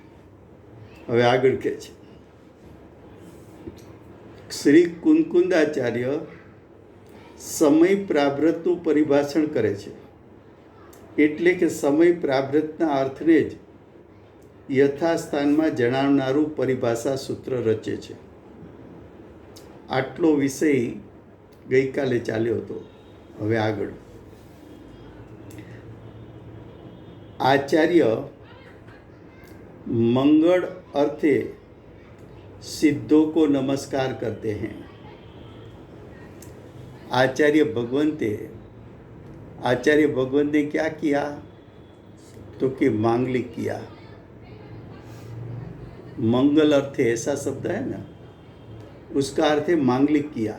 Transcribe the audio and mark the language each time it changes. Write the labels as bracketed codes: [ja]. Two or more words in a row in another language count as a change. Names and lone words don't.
[gu] હવે આગળ કહે છે, શ્રી કુંકુંદાચાર્ય સમય પ્રાભૃતનું પરિભાષણ કરે છે. એટલે કે સમય પ્રાભૃતના અર્થને જ યથાસ્થાનમાં જણાવનારું પરિભાષા સૂત્ર રચે છે. આટલો વિષય ગઈકાલે ચાલ્યો હતો. હવે આગળ, [hi] आचार्य मंगल अर्थे सिद्धों को नमस्कार करते हैं. आचार्य भगवंत ने क्या किया? तो कि मांगलिक किया. मंगल अर्थ ऐसा शब्द है ना, उसका अर्थ है मांगलिक किया.